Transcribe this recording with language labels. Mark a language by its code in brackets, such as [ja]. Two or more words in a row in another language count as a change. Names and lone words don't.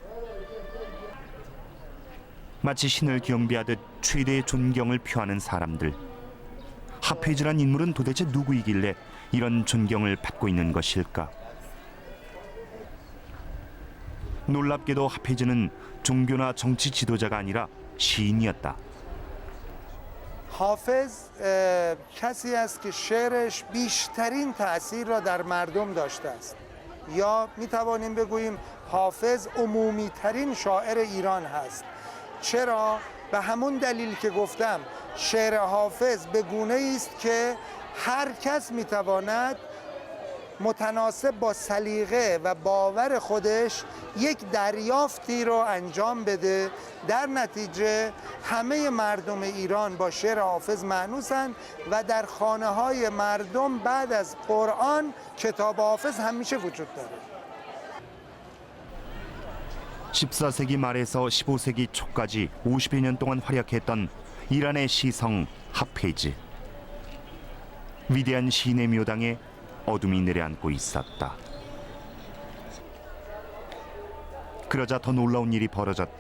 [ko] 마치 신을 경배하듯 최대의 존경을 표하는 사람들. 하페이즈란 인물은 도대체 누구이길래 이런 존경을 받고 있는 것일까? 놀랍게도 하페이즈는 종교나 정치 지도자가 아니라 시인이었다. [fa] حافظ کسی است که شعرش بیشترین تأثیر را در مردم داشته است یا می توانیم بگوییم حافظ عمومی ترین شاعر ایران هست. چرا؟ به همون دلیل که گفتم شعر حافظ به گونه است که هر کس می تواند متناسب با سلیقه و باور خودش یک دریافتی رو انجام بده. در نتیجه همه مردم ایران با شعر حافظ مانوسن و در خانه های مردم بعد از قرآن کتاب حافظ همیشه وجود داره. [ko] 14세기 말에서 15세기 초까지 50여 년 동안 활약했던 이란의 시성 하페이즈. 위대한 시인의 묘당에 어둠이 내려앉고 있었다. 그러자 더 놀라운 일이 벌어졌다.